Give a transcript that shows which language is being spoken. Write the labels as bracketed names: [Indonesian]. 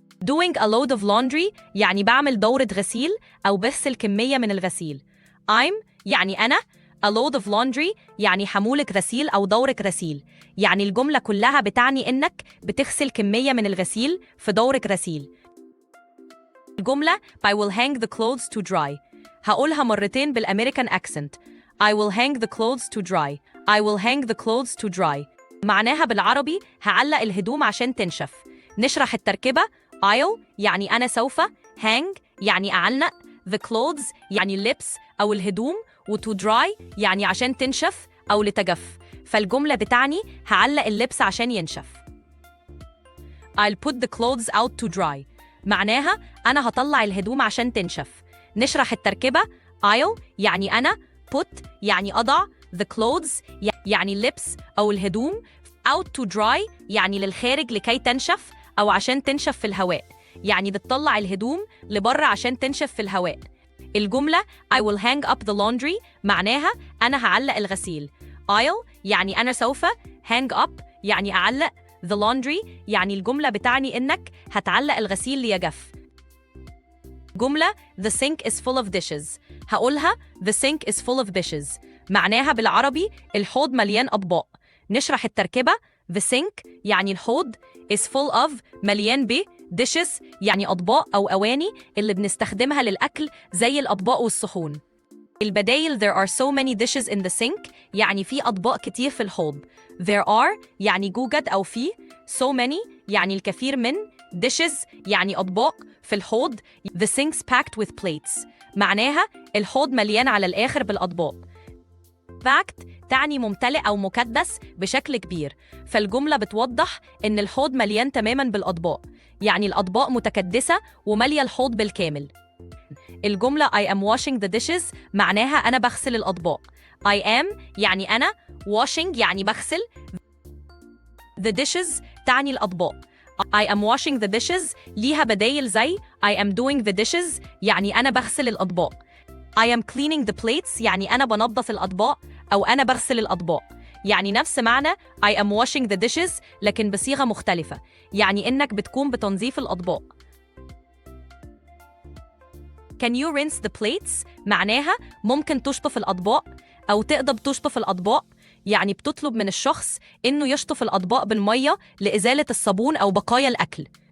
[English] doing a load of laundry [Arabic] يعني بعمل دورة غسيل أو بغسل كمية من الغسيل. I'm يعني أنا، [English] a load of laundry [Arabic] يعني حمولة غسيل أو دورة غسيل، يعني الجملة كلها بتعني إنك بتغسل كمية من الغسيل في دورة غسيل. الجملة [English] I will hang the clothes to dry. [Arabic] هقولها مرتين بالأمريكان accent. [English] I will hang the clothes to dry. I will hang the clothes to dry. [Arabic] معناها بالعربي هعلق الهدوم عشان تنشف. نشرح التركيبة. I'll يعني أنا سوف. hang يعني أعلق. [English] the clothes [Arabic] يعني اللبس أو الهدوم، و [English] to dry [Arabic] يعني عشان تنشف أو لتجف، فالجملة بتعني هعلق اللبس عشان ينشف. [English] I'll put the clothes out to dry. [Arabic] معناها أنا هطلع الهدوم عشان تنشف. نشرح التركيبة. I'll يعني أنا. put يعني أضع. [English] the clothes [Arabic] يعني اللبس أو الهدوم. [English] out to dry [Arabic] يعني للخارج لكي تنشف أو عشان تنشف في الهواء، يعني بتطلع الهدوم لبره عشان تنشف في الهواء. الجملة [English] I will hang up the laundry [Arabic] معناها أنا هعلق الغسيل. I'll يعني أنا سوف. [English] hang up [Arabic] يعني أعلق. [English] the laundry [Arabic] يعني الجملة بتعني إنك هتعلق الغسيل ليجف. جملة [English] The sink is full of dishes. [Arabic] هقولها [English] The sink is full of dishes [Arabic] معناها بالعربي الحوض مليان أطباق. نشرح التركيبة. The sink يعني الحوض. [English] is full of [Arabic] مليان ب. dishes يعني أطباق أو أواني اللي بنستخدمها للأكل زي الأطباق والصحون. [English] البدايل There are so many dishes in the sink [Arabic] يعني في أطباق كتير في الحوض. [English] There are [Arabic] يعني يوجد أو في. [English] so many [Arabic] يعني الكثير من. dishes يعني أطباق في الحوض. [English] The sink's packed with plates [Arabic] معناها الحوض مليان على الآخر بالأطباق. packed تعني ممتلئ أو مكدس بشكل كبير، فالجملة بتوضح إن الحوض مليان تماماً بالأطباق، يعني الأطباق متكدسة ومالية الحوض بالكامل. الجملة [English] I am washing the dishes [Arabic] معناها أنا بغسل الأطباق. [English] I am [Arabic] يعني أنا، washing يعني بغسل، [English] the dishes [Arabic] تعني الأطباق. [English] I am washing the dishes [Arabic] ليها بدايل زي [English] I am doing the dishes [Arabic] يعني أنا بغسل الأطباق. [English] I am cleaning the plates [Arabic] يعني أنا بنظف الأطباق أو أنا بغسل الأطباق. يعني نفس معنى [English] I am washing the dishes [Arabic] لكن بصيغة مختلفة، يعني إنك بتقوم بتنظيف الأطباق. [English] Can you rinse the plates [Arabic] معناها ممكن تشطف الأطباق أو تقدر تشطف الأطباق، يعني بتطلب من الشخص إنه يشطف الأطباق بالمية لإزالة الصابون أو بقايا الأكل.